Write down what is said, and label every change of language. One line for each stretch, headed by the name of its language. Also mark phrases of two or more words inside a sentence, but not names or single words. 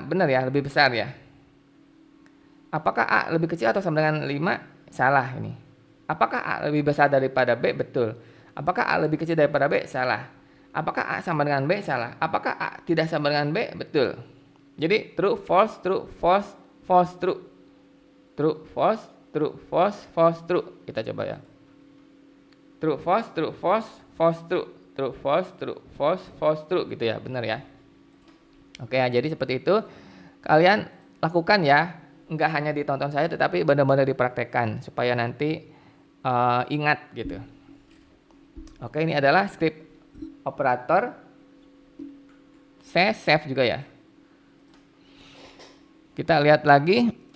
Indonesian: Benar ya, lebih besar ya. Apakah A lebih kecil atau sama dengan 5? Salah ini. Apakah A lebih besar daripada B? Betul. Apakah A lebih kecil daripada B? Salah. Apakah A sama dengan B? Salah. Apakah A tidak sama dengan B? Betul.
English: Jadi true, false, true, false, false, true. True, false, true, false, false, true.
Indonesian: Kita coba ya.
English: True, false, true, false, false, true. True, false, true, false, false, true
Indonesian: gitu ya. Benar ya. Oke ya, jadi seperti itu. Kalian lakukan ya. Enggak hanya ditonton saya tetapi benar-benar dipraktekkan supaya nanti ingat gitu. Oke, ini adalah script operator. Saya save juga ya. Kita lihat lagi.